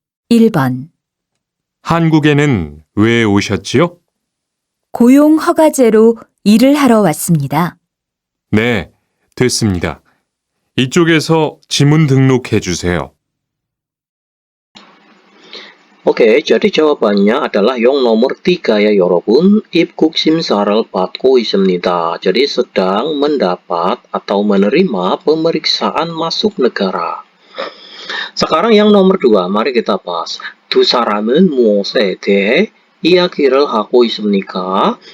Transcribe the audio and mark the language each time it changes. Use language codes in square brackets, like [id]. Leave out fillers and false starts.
[ko] 1번 한국에는 왜 오셨지요? 고용 허가제로 일을 하러 왔습니다. 네, 됐습니다. 이쪽에서 지문 등록해 주세요. [id] Oke, jadi jawabannya adalah yang nomor 3 ya, 여러분. [ko] 입국 심사를 받고 있습니다. [id] Jadi sedang mendapat atau menerima pemeriksaan masuk negara. Sekarang yang nomor 2, mari kita bahas. [ko] 두 사람은 무엇에 대해 이야기를 하고 있습니까?